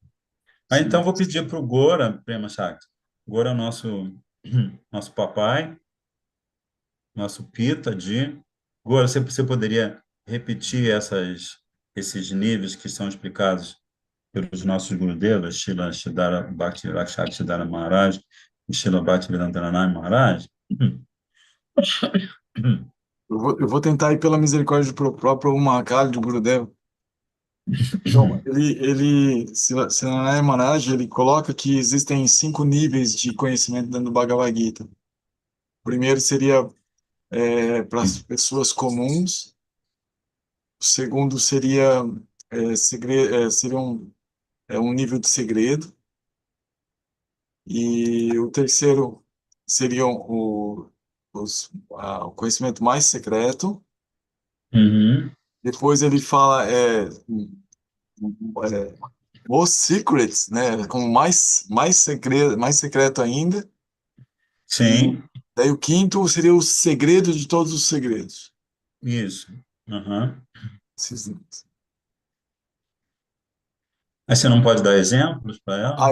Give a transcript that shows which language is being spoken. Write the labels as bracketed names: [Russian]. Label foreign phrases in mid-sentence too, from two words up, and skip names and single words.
[Portuguese] Então, sim. vou pedir para o Gora, Prema Shakti. Gora é o nosso papai, nosso Pita de... Gora, você poderia repetir esses níveis que são explicados pelos nossos Gurudevas, Srila Siddhara Bhakti Rakshak Siddhara Maharaj e Srila Bhaktivedanta Maharaj? Eu vou tentar ir pela misericórdia do próprio Mahakali, do Gurudev. Então, Siranaya Maharaj, ele coloca que existem 5 níveis de conhecimento dentro do Bhagavad Gita. O primeiro seria para as pessoas comuns. O segundo seria um nível de segredo. E o terceiro seria o conhecimento mais secreto. Uhum. Depois ele fala [English] most secrets, [Portuguese] né? Como mais secreto ainda. E Sim, daí o quinto seria o segredo de todos os segredos. isso. Uhum. Esses- Mas você não pode dar exemplos para ela?